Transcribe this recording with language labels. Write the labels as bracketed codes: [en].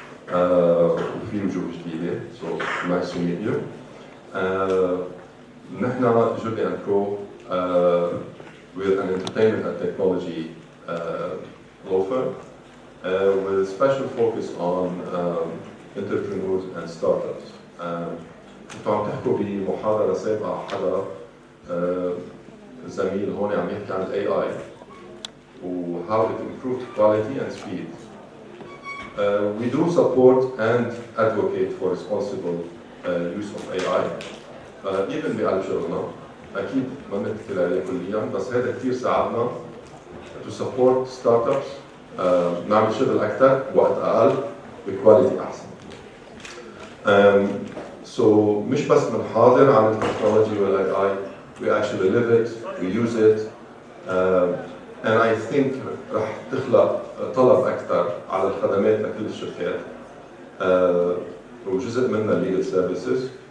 [ar] وفي وجوه جديدة, [en] so nice to meet you. نحن Jyoti & Co. We're an entertainment and technology law firm with a special focus on entrepreneurs and startups. [ar] كنتوا عم تحكوا بمحاضرة سابقة حدا زميل هون عم يحكي عن ال AI و [en] how it improved quality and speed. We do support and advocate for responsible use of AI. [ar] even بقلب شغلنا أكيد ما بنحكي عليه كليا, بس هذا كثير ساعدنا [en] to support startups [ar] نعمل شغل أكثر بوقت أقل بكواليتي أحسن. So مش بس بنحاضر عن التكنولوجي وال AI, [en] we actually live it, we use it, and I think [ar] رح تخلق طلب أكثر على الخدمات لكل الشركات, وجزء منها legal services.